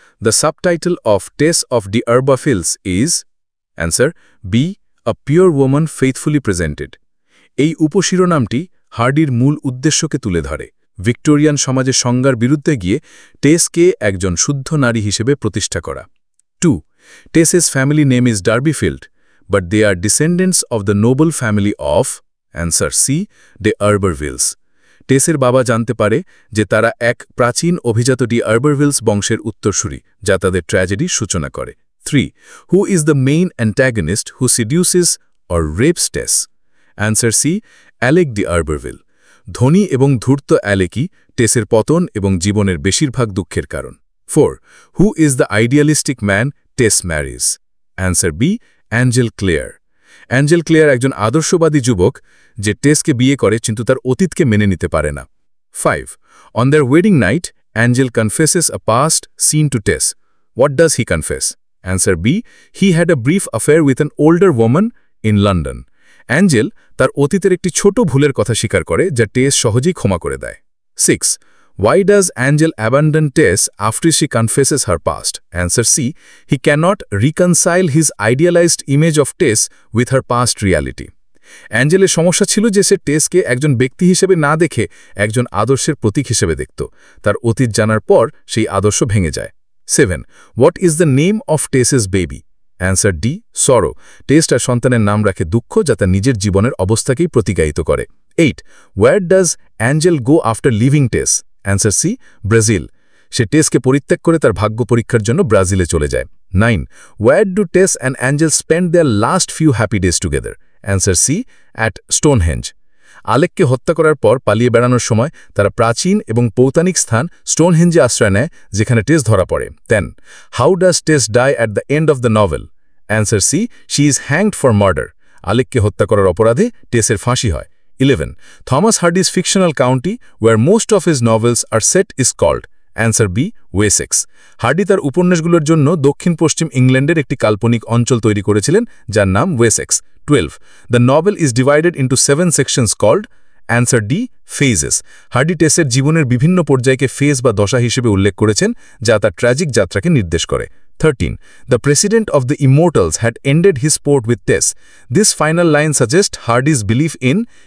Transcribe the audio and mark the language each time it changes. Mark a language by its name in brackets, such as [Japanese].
[English] The subtitle of Tess of d'Urberville is Answer B. A pure woman faithfully presented. [Bangla] এই উপশিরোনামটি হার্ডির মূল উদ্দেশ্যকে তুলে ধরে, ভিক্টোরিয়ান সমাজের সংজ্ঞার বিরুদ্ধে গিয়ে টেসকে একজন শুদ্ধ নারী হিসেবে প্রতিষ্ঠা করা। [English] 2. Tess's family name is Darbyfield, but they are descendants of the noble family of Answer C. d'Urbervilles. [Bangla] টেসের বাবা জানতে পারে যে তারা এক প্রাচীন অভিজাত d'Urbervilles বংশের উত্তরসূরি, যা তাদের ট্র্যাজেডির সূচনা করে। [English] 3. Who is the main antagonist who seduces or rapes Tess? Answer C. Alec d'Urberville. [Bangla] ধনী এবং ধূর্ত অ্যালেকই টেসের পতন এবং জীবনের বেশিরভাগ দুঃখের কারণ। [English] 4. Who is the idealistic man Tess marries? Answer B. Angel Clare. [Bangla] Angel Claire একজন আদর্শবাদী যুবক যে টেসকে বিয়ে করে কিন্তু তার অতীতকে মেনে নিতে পারে না। [English] 5. On their wedding night, Angel confesses a past seen to Tess. What does he confess? Answer B. He had a brief affair with an older woman in London. [Bangla] Angel তার অতীতের একটি ছোট ভুলের কথা স্বীকার করে যা টেস সহজেই ক্ষমা করে দেয়। [English] 6. Why does Angel abandon Tess after she confesses her past? Answer C. He cannot reconcile his idealized image of Tess with her past reality. [Bangla] অ্যাঞ্জেলের সমস্যা ছিল যে সে টেসকে একজন ব্যক্তি হিসেবে না দেখে একজন আদর্শের প্রতীক হিসেবে দেখত। তার অতীত জানার পর সেই আদর্শ ভেঙে যায়। [English] 7. What is the name of Tess's baby? Answer D. Sorrow. [Bangla] টেস তার সন্তানের নাম রাখে দুঃখ, যা তার নিজের জীবনের অবস্থাকেই প্রতিগায়িত করে। [English] 8. Where does Angel go after leaving Tess? Answer C. Brazil. [Bangla] সে টেসকে পরিত্যাগ করে তার ভাগ্য পরীক্ষার জন্য ব্রাজিলে চলে যায়। [English] 9. Where do Tess and Angel spend their last few happy days together? Answer C. At Stonehenge. [Bangla] আলেককে হত্যা করার পর পালিয়ে বেড়ানোর সময় তারা প্রাচীন এবং পৌরাণিক স্থান স্টোনহেঞ্জে আশ্রয় নেয়, যেখানে টেস ধরা পড়ে। [English] 10. How does Tess die at the end of the novel? Answer C. She is hanged for murder. [Bangla] আলেককে হত্যা করার অপরাধে টেসের ফাঁসি হয়। [English] 11. Thomas Hardy's fictional county, where most of his novels are set, is called. Answer B. Wessex. [Bangla] Hardy তার উপন্যাসগুলোর জন্য দক্ষিণ-পশ্চিম ইংল্যান্ডের একটি কাল্পনিক অঞ্চল তৈরি করেছিলেন যার নাম Wessex. [English] 12. The novel is divided into 7 sections called. Answer D. Phases. [Bangla] Hardy টেসের জীবনের বিভিন্ন পর্যায়কে ফেজ বা দশা হিসেবে উল্লেখ করেছেন যা তার ট্র্যাজিক যাত্রাকে নির্দেশ করে। [English] 13. The president of the immortals had ended his sport with Tess. This final line suggests Hardy's belief in.